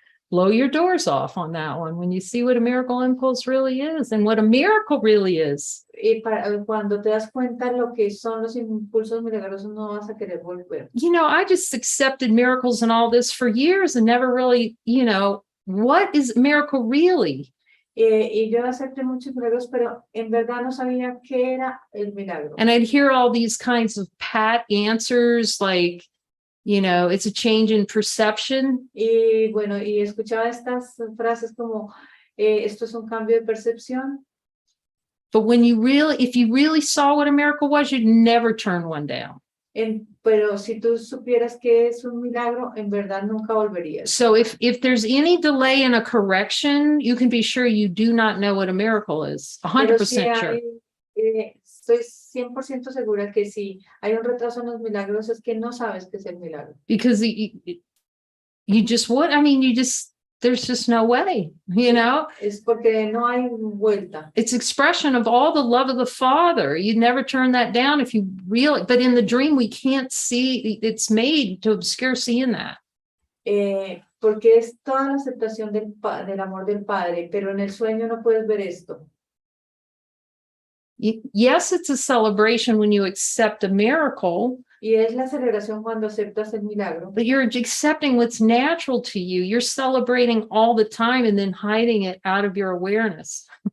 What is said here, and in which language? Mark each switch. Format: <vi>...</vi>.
<en>Blow your doors off on that one when you see what a miracle impulse really is and what a miracle really is.</en> <es>Y cuando te das cuenta lo que son los impulsos milagrosos, no vas a querer volver.</es> <en>You know, I just accepted miracles and all this for years and never really, you know, what is a miracle really?</en> <es>Y yo acepté muchos milagros, pero en verdad no sabía qué era el milagro.</es> <en>And I'd hear all these kinds of pat answers like, you know, it's a change in perception.</en> <es>Y bueno, y escuchaba estas frases como, esto es un cambio de percepción.</es> <en>But when if you really saw what a miracle was, you'd never turn one down.</en> <es>Pero si tú supieras que es un milagro, en verdad nunca volverías.</es> <en>So if there's any delay in a correction, you can be sure you do not know what a miracle is. 100% sure.</en> <es>Estoy 100% segura que si hay un retraso en los milagros es que no sabes qué es el milagro.</es> <en>Because you just would, I mean, there's just no way, you know?</en> <es>Es porque no hay vuelta.</es> <en>It's expression of all the love of the Father. You'd never turn that down if you really, but in the dream, we can't see, it's made to obscure seeing that.</en> <es>Porque es toda la aceptación del amor del Padre, pero en el sueño no puedes ver esto.</es> <en>Yes, it's a celebration when you accept a miracle.</en> <es>Y es la celebración cuando aceptas el milagro.</es> <en>But you're accepting what's natural to you. You're celebrating all the time and then hiding it out of your awareness.</en>